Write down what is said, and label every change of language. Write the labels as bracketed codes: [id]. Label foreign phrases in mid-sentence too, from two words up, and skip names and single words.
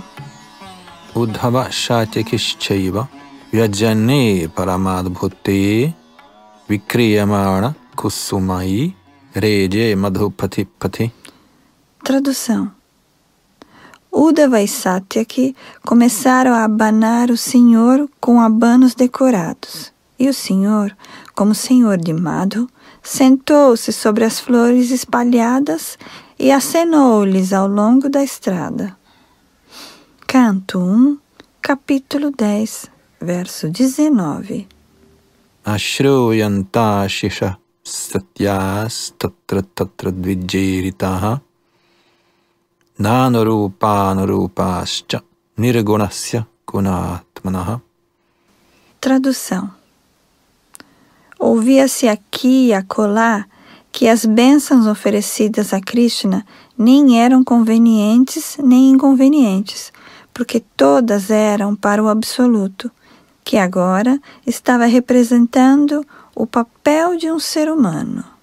[sa] उद्धवः सात्यकिश्चैव व्यजने परमाद्भुते विकीर्यमाणः कुसुमै रेजे मधुपतिः. [pt] Tradução. Uddhava e Satyaki começaram a abanar o Senhor com abanos decorados, e o Senhor, como Senhor de Madhu, sentou-se sobre as flores espalhadas e acenou-lhes ao longo da estrada. Canto 1, capítulo 10, verso 19. [sa] अश्रूयन्त आशिषः सत्यास् तत्र द्विजेरिताः नानुरूपाश्च निर्गुणस्य गुणात्मनः. [pt] Tradução. Ouvia-se aqui e acolá que as bênçãos oferecidas a Krishna nem eram convenientes nem inconvenientes, porque todas eram para o Absoluto, que agora estava representando o papel de um ser humano.